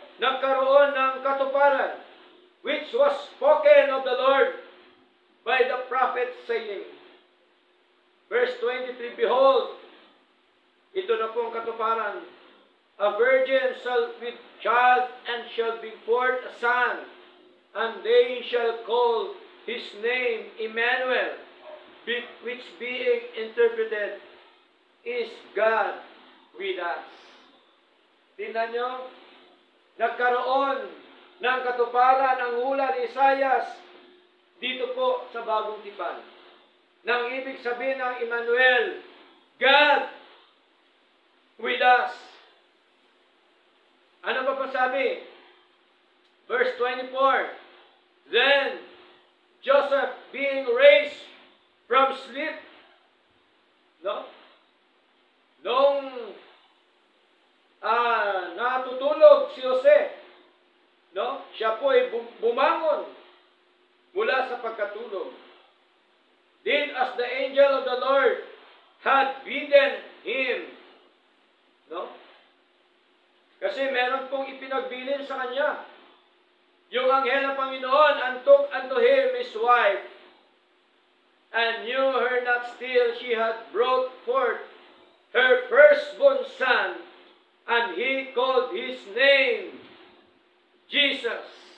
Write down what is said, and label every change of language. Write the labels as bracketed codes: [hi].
[tl] Nagkaroon ng katuparan, [en] which was spoken of the Lord by the prophet saying, verse 23, behold, [tl] ito na po ang katuparan, [en] a virgin shall with child and shall bring forth a son, and they shall call his name Emmanuel, which being interpreted is God with us. [tl] Tingnan nyo, nagkaroon ng katuparan ang hula ni Isaias dito po sa Bagong Tipan. Nang ibig sabihin ng Emmanuel, [en] God with us. [tl] Ano ba pa sabi? [en] Verse 24, Then Joseph being raised from sleep, no? [tl] Nung natutulog si Jose, no? Siya po ay bumangon mula sa pagkatulog. [en] Did as the angel of the Lord had bidden him. No? [tl] Kasi meron pong ipinagbilin sa kanya. Yung anghel ng Panginoon [en] and took unto him his wife, and knew her not till she had brought forth her firstborn son, and he called his name Jesus.